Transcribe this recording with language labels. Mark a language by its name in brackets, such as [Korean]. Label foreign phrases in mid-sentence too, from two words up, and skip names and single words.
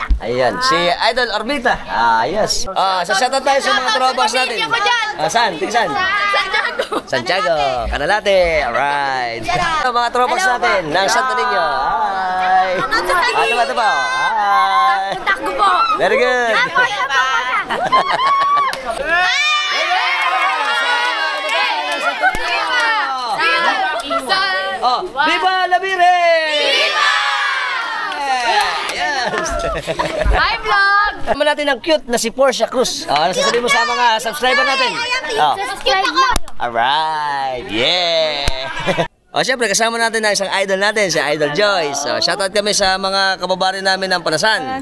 [Filipino] Ayan, si Idol Orbita. Ayos. Sa shoutout tayo sa mga trobas natin. Saan? Tingsan. Santiago. Canalate. Alright. Mga trobas natin ng Santo Niño. Hi. Ito pa. Hi. Takbo po. [English] Very good. [Spanish] Oh, Viva la Virgen! Viva! [English] Yes! Hi, vlog! [Filipino] Tama natin ang cute na si Portia Cruz. Ano sasabihin mo sa mga subscriber natin? Subscribe ako. [English] Alright! Yeah! [Filipino] Siyempre, kasama natin ang isang idol natin, si Idol Joyce. Shoutout kami sa mga kababayan namin ng Panasan.